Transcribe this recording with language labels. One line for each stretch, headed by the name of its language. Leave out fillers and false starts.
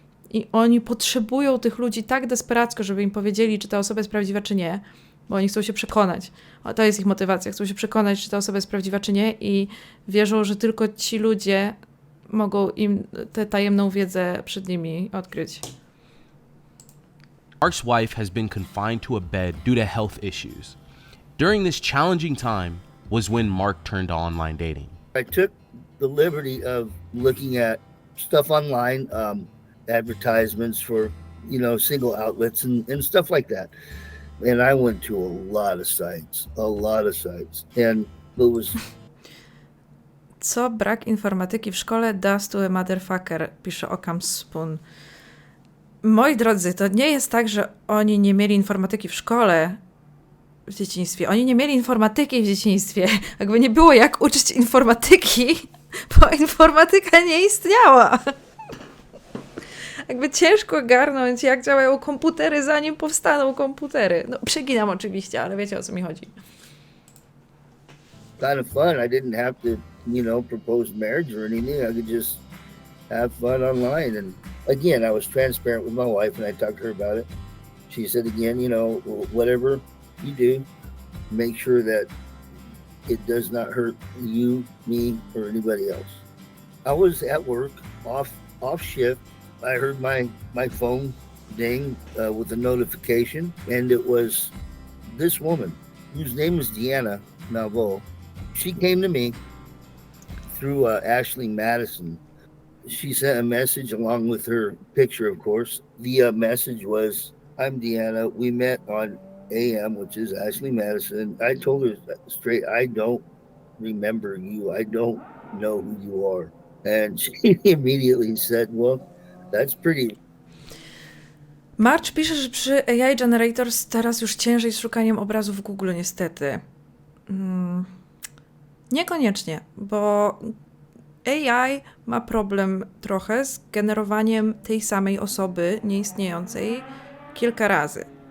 Polish: I oni potrzebują tych ludzi tak desperacko, żeby im powiedzieli, czy ta osoba jest prawdziwa, czy nie, bo oni chcą się przekonać. A to jest ich motywacja. Chcą się przekonać, czy ta osoba jest prawdziwa, czy nie i wierzą, że tylko ci ludzie mogą im tę tajemną wiedzę przed nimi odkryć.
English: Mark's wife has been confined to a bed due to health issues. During this challenging time was when Mark turned to online dating. I took the liberty of looking at stuff online, advertisements for, single outlets and stuff like that. And I went to a lot of sites. And it was...
Polish: Co brak informatyki w szkole
English: does to a motherfucker,
Polish: pisze Occam Spoon. Moi drodzy, to nie jest tak, że oni nie mieli informatyki w szkole w dzieciństwie. Oni nie mieli informatyki w dzieciństwie. Jakby nie było jak uczyć informatyki, bo informatyka nie istniała. jakby ciężko ogarnąć, jak działają komputery, zanim powstaną komputery. No, przeginam oczywiście, ale wiecie, o co mi chodzi.
English: Kind of fun. I didn't have to, propose marriage or anything. I could just have fun online. And again, I was transparent with my wife and I talked to her about it. She said again, whatever you do, make sure that it does not hurt you, me, or anybody else. I was at work, off shift. I heard my phone ding with a notification, and it was this woman whose name is Deanna Malvo. She came to me through Ashley Madison. She sent a message along with her picture, of course. The message was, "I'm Deanna. We met on AM, which is Ashley Madison." I told her straight, I don't remember you. I don't know who you are. And she immediately said, "Well, that's pretty."
Polish: March pisze, że przy AI Generators teraz już ciężej z szukaniem obrazów w Google, niestety. Niekoniecznie, bo AI ma problem trochę z generowaniem tej samej osoby nieistniejącej kilka razy.